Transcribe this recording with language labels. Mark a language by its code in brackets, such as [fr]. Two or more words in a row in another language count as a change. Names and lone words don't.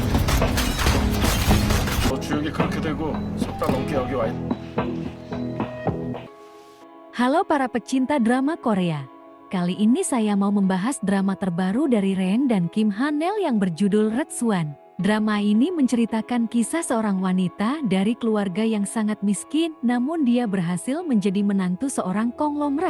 [ko] 너 주역이 그렇게 되고 석 달 넘게 여기 와 있... [id] Halo para pecinta drama Korea. Kali ini saya mau membahas drama terbaru dari Ren dan Kim Hanel yang berjudul Red Swan. Drama ini menceritakan kisah seorang wanita dari keluarga yang sangat miskin, namun dia berhasil menjadi menantu seorang konglomerat.